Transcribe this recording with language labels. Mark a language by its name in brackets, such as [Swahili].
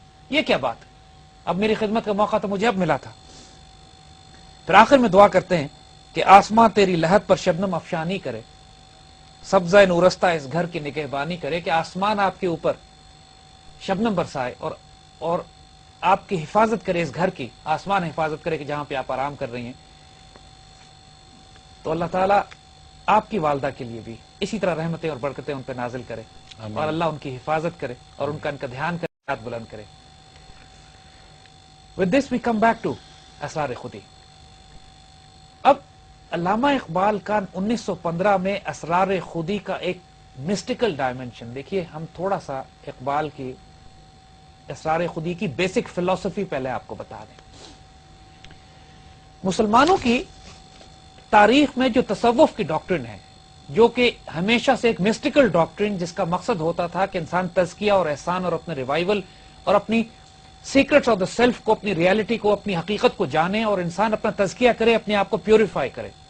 [Urdu] یہ کیا بات, اب میری خدمت کا موقع تو مجھے اب ملا تھا. پھر آخر میں دعا کرتے ہیں کہ آسماں تیری لہت پر شبنم افشانی کرے, سبزہ نورستہ اس گھر کی نگہبانی کرے, کہ آسمان آپ کے اوپر شبنم برسائے اور آپ کی حفاظت کرے, اس گھر کی آسمان حفاظت کرے کہ جہاں پہ آپ آرام کر رہی ہیں. تو اللہ تعالیٰ آپ کی والدہ کے لیے بھی اسی طرح رحمتیں اور برکتیں ان پہ نازل کرے, اور اللہ ان کی حفاظت کرے اور ان کا دھیان کرے, بلند کرے. [English] With this we come back to Asrar Khudi. [Urdu] اب علامہ اقبال کا 1915 میں اسرار خودی کا ایک مسٹیکل ڈائمنشن دیکھیے. ہم تھوڑا سا اقبال کی اسرار خودی کی بیسک فلسفی پہلے آپ کو بتا دیں. مسلمانوں کی تاریخ میں جو تصوف کی ڈاکٹرن ہے، جو کہ ہمیشہ سے ایک مسٹیکل ڈاکٹرن جس کا مقصد ہوتا تھا کہ انسان تزکیہ اور احسان اور اپنے ریوائول اور اپنی [English] secrets of the self [Urdu] کو، اپنی ریالٹی کو، اپنی حقیقت کو جانے اور انسان اپنا تزکیہ کرے، اپنے آپ کو پیوریفائی کرے.